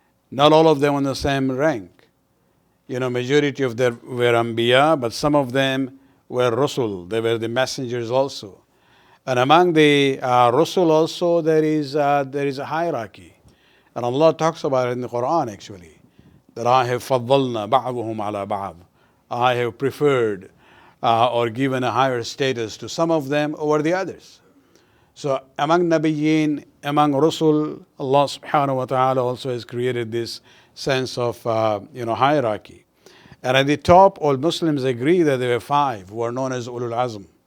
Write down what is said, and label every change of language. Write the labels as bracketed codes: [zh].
[en] Not all of them on the same rank. Majority of them were Anbiya, but some of them were Rasul. They were the messengers also. And among the Rasul also there is a hierarchy. And Allah talks about it in the Quran actually. That I have [ar] فَضَّلْنَا بَعْضُهُمْ عَلَى بَعْضٍ. [en] I have preferred or given a higher status to some of them over the others. So among Nabiyyin, among Rasul, Allah subhanahu wa ta'ala also has created this sense of hierarchy. And at the top, all Muslims agree that there were 5 who are known as Ulul Azm.